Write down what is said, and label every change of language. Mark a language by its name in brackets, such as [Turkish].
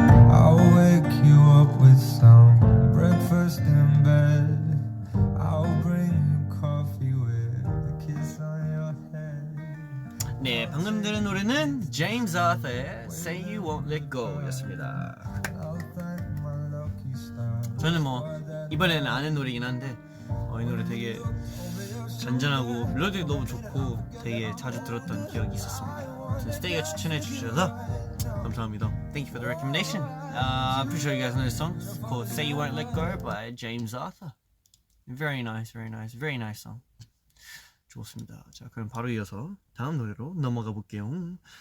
[English] I'll wake you up with some breakfast in bed. I'll bring you coffee with a kiss on your head. [Korean] 네, 방금 들은 노래는 제임스 아서의 Say You Won't Let Go 였습니다. [English] I'll thank my lucky stars. [Korean] 저는 뭐 이번에는 아는 노래긴 한데 이 노래 되게 잔잔하고 멜로디도 너무 좋고 되게 자주 들었던 기억이 있었습니다. 스테이가 추천해 주셔서 감사합니다. [English] Thank you for the recommendation. I'm pretty sure you guys know this song. It's called Say You Won't Let Go by James Arthur. Very nice, very nice, very nice song. [Korean] 좋습니다. 자, 그럼 바로 이어서 다음 노래로 넘어가 볼게요.